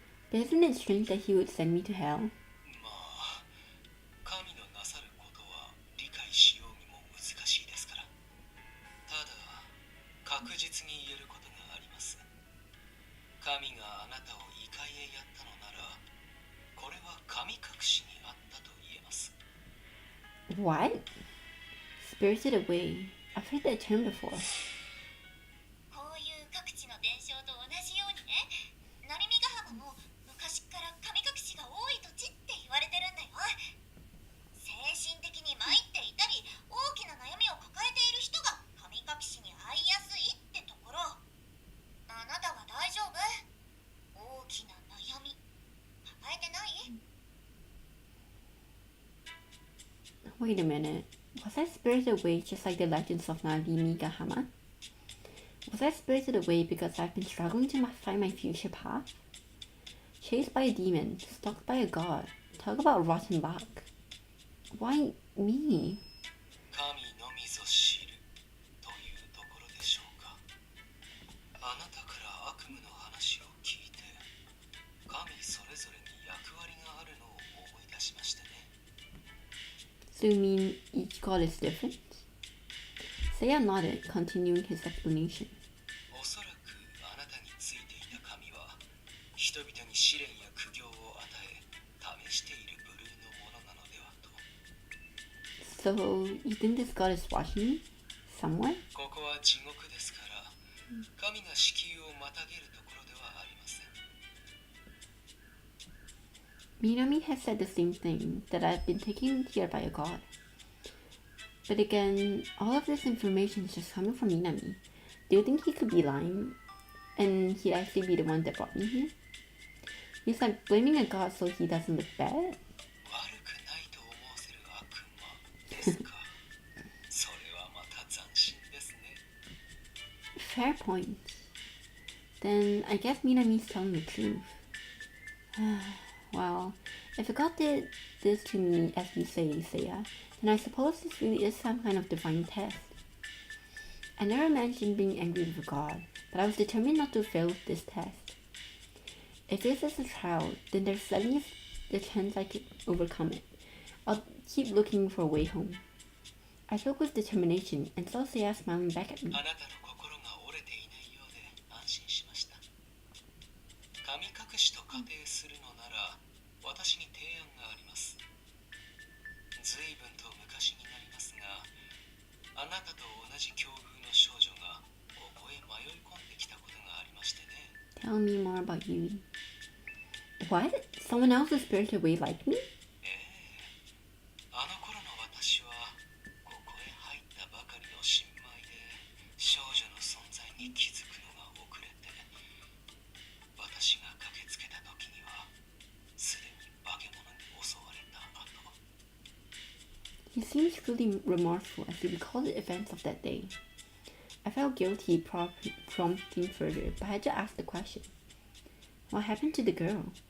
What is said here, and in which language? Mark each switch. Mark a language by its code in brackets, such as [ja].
[en] But isn't it strange that he would send me to hell? [ja] まあ神のなさることは理解しようにも難しいですから。ただ確実に言えることがあります。神があなたを異界へやったのなら、これは神隠しにあったと言えます。 [en] What? Spirited away. I've heard that term before. [ja] こういう各地の伝承と同じようにね、成見ヶ浜も昔から神隠しが多い土地って言われてるんだよ。精神的に参っていたり大きな悩みを抱えている人が神隠しに遭いやすいってところ。あなたは大丈夫？大きな悩み抱えてない？ [en] Wait a minute. Was I spirited away just like the legends of Narimigahama? Was I spirited away because I've been struggling to find my future path? Chased by a demon, stalked by a god. Talk about rotten luck. Why me? [ja] 神のみぞ知るというところでしょうか。あなたから悪夢の話を聞いて、神それぞれに役割があるのを思い出しましてね。 [en] So you mean each god is different? Seiya nodded, continuing his explanation. [ja] おそらくあなたについていた神は人々に試練や苦行を与え試している部類のものなのではと。 [en] So you think this god is watching me? Somewhere? [ja] ここは地獄ですから、神が敷居をまたげるところではありません。 [en] Minami has said the same thing, that I've been taken here by a god. But again, all of this information is just coming from Minami. Do you think he could be lying? And he'd actually be the one that brought me here? He's like blaming a god so he doesn't look bad? [ja] 悪くないと思わせる悪魔ですか。それはまた斬新ですね。 [en] Fair point. Then I guess Minami's telling the truth. Well, if a god did this to me as you say, Seiya, then I suppose this really is some kind of divine test. I never imagined being angry with a god, but I was determined not to fail this test. If this is a trial, then there's at least the chance I could overcome it. I'll keep looking for a way home. I spoke with determination and saw Seiya smiling back at me. [ja] あなたの心が折れていないようで安心しました。神隠しと仮定するのなら、私に提案があります。随分と昔になりますが、あなたと同じ境遇の少女がここへ迷い込んできたことがありましてね。 [en] Tell me more about you. What? Someone else is spirited away like me? [ja] あの頃の私はここへ入ったばかりの新米で少女の存在に気づくのが遅れて、私が駆けつけた時にはすでに化け物に襲われた後。 [en] He seems truly remorseful as he recalled the events of that day. I felt guilty prompting further, but I had to ask the question. What happened to the girl?